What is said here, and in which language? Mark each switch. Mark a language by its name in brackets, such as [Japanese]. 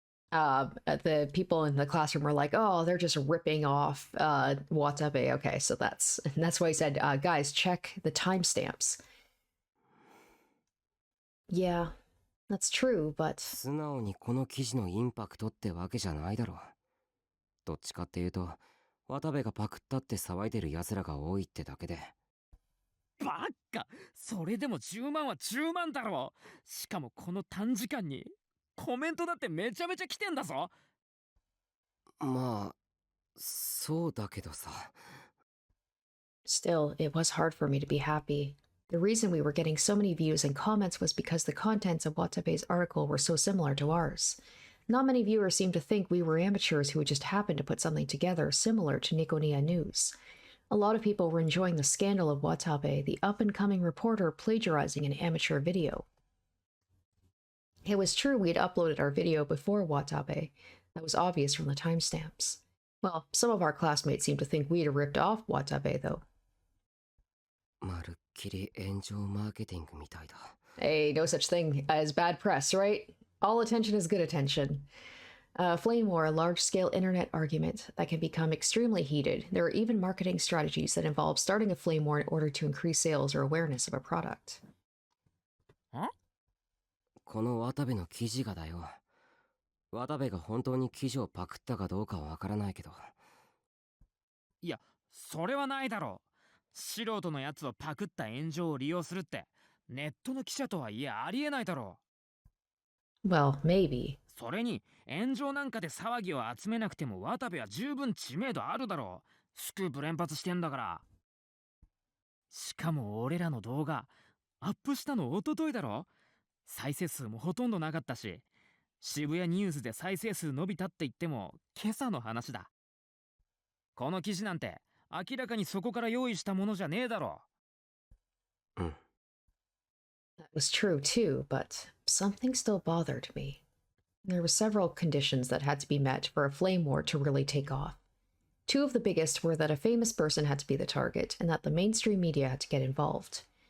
[English] The people in the classroom were like, "Oh, they're just ripping off Watabe." Okay, so that's why he said, "Guys, check the timestamps." Yeah, that's true, but... [Japanese] 素直にこの記事のインパクトってわけじゃないだろう。どっちかっていうと、渡部がパクったって騒いでる奴らが多いってだけで。バカ！それでも10万は10万だろう。しかもこの短時間にコメントだってめちゃめちゃ来てんだぞ。まあ、そうだけどさ。 [English] Still, it was hard for me to be happy. The reason we were getting so many views and comments was because the contents of Watabe's article were so similar to ours. Not many viewers seemed to think we were amateurs who would just happen to put something together similar to Nikonia News. A lot of people were enjoying the scandal of Watabe, the up-and-coming reporter plagiarizing an amateur video. It was true we had uploaded our video before Watabe. That was obvious from the timestamps. Well, some of our classmates seemed to think we had ripped off Watabe, though. [Japanese] まるっきり炎上マーケティングみたいだ。 [English] Hey, no such thing as bad press, right? All attention is good attention. Flame war, a large-scale internet argument that can become extremely heated. There are even marketing strategies that involve starting a flame war in order to increase sales or awareness of a product. [Japanese] この渡部の記事がだよ。渡部が本当に記事をパクったかどうかはわからないけど。いや、それはないだろう。素人のやつをパクった炎上を利用するってネットの記者とはいえありえないだろ [English] う。Well, maybe. [Japanese] それに炎上なんかで騒ぎを集めなくても渡部は十分知名度あるだろう。スクープ連発してんだから。しかも俺らの動画アップしたの一昨日だろ。再生数もほとんどなかったし、渋谷ニュースで再生数伸びたって言っても今朝の話だ。この記事なんて明らかにそこから用意したものじゃねえだろ。うん。 [English] That was true too, but something still bothered me. There were several conditions that had to be met for a flame war to really take off. Two of the biggest were that a famous person had to be the target, and that the mainstream media had to get involved.